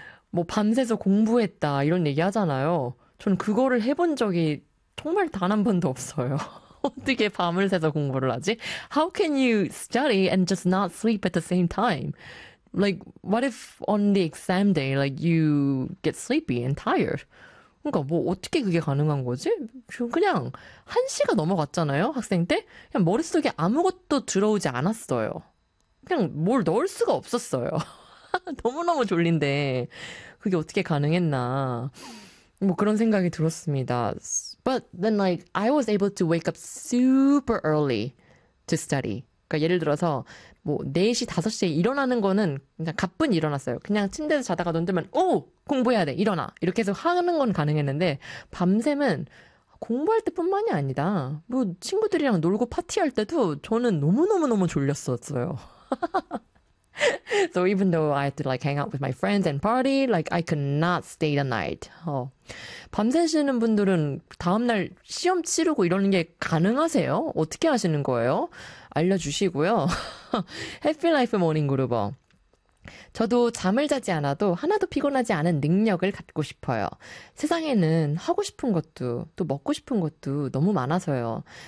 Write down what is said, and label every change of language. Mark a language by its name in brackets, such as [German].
[Korean] 뭐 밤새서 공부했다 이런 얘기 하잖아요. 저는 그거를 해본 적이 정말 단한 번도 없어요. 어떻게 밤을 새서 공부를 하지? [English] How can you study and just not sleep at the same time? Like, what if on the exam day, like, you get sleepy and tired? [Korean] 그러니까 뭐 어떻게 그게 가능한 거지? 그냥 1시가 넘어갔잖아요, 학생 때? 그냥 머릿속에 아무것도 들어오지 않았어요. 그냥 뭘 넣을 수가 없었어요. 너무너무 졸린데 그게 어떻게 가능했나. 뭐 그런 생각이 들었습니다. [English] But then like I was able to wake up super early to study. [Korean] 그러니까 예를 들어서 뭐 4시, 5시에 일어나는 거는 그냥 가뿐히 일어났어요. 그냥 침대에서 자다가 눈 뜨면 오! 공부해야 돼. 일어나. 이렇게 해서 하는 건 가능했는데 밤샘은 공부할 때뿐만이 아니다. 뭐 친구들이랑 놀고 파티할 때도 저는 너무너무너무 졸렸었어요. [English] So even though I had to like hang out with my friends and party, like I could not stay the night. [Korean] 밤새시는 분들은 다음날 시험 치르고 이러는 게 가능하세요? 어떻게 하시는 거예요? 알려주시고요. [English] Happy life, morning groover. [Korean] 저도 잠을 자지 않아도 하나도 피곤하지 않은 능력을 갖고 싶어요. 세상에는 하고 싶은 것도 또 먹고 싶은 것도 너무 많아서요.